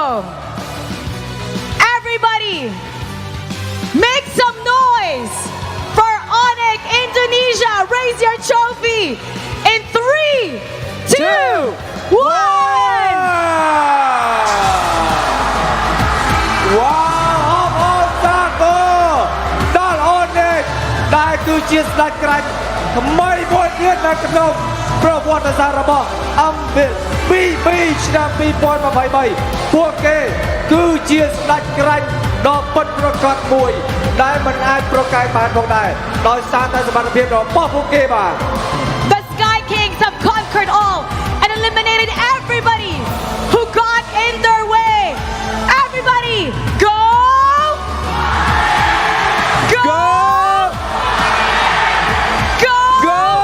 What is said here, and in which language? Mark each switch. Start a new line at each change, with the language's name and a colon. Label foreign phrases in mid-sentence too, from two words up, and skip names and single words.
English: Everybody, make some noise for Onyx Indonesia. Raise your trophy in 3, 2, 1.
Khmer: Wow, on Taco ដល់អូននេះដែលគឺជាស្ដេចក្រាញ់ថ្មីមួយទៀតនៅក្នុងប្រវត្តិសាស្ត្ររបស់អំបិល BB ឆ្នាំ2023ពួកគេគឺជាស្ដេចក្រាញ់ដ៏ពិតប្រាកដមួយដែលមិនអាចប្រកែកបានផងដែរដោយសារតែសមត្ថភាពរបស់ពួកគេបាទ
English: The Sky Kings have conquered all and eliminated everybody who got in their way. Everybody, go! Go! Go! Go!